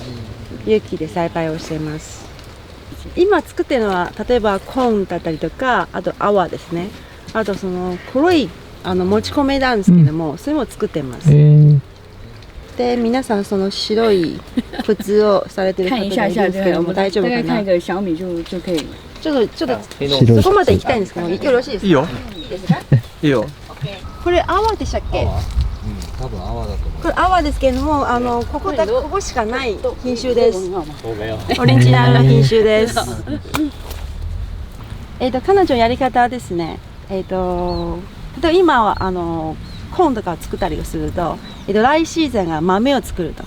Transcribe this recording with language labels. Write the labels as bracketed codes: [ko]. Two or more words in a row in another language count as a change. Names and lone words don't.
[ja] 有機で栽培をしています。今作ってるのは、例えばコーンだったりとか、あと泡ですね。あと黒い持ち米なんですけれども、それも作ってます。で、皆さん白い靴をされてる方がいるんですけども、大丈夫かな。 [zh] 看一个小米就可以。 [ja] ちょっとそこまで行きたいんですけど、よろしいですか。いいよ。いいですか。いいよ。これ泡でしたっけ。多分泡だと思う。これ泡ですけれども、ここしかない品種です。オリジナルの品種です。彼女のやり方はですね、例えば今はコーンとかを作ったりすると、来シーズンが豆を作ると。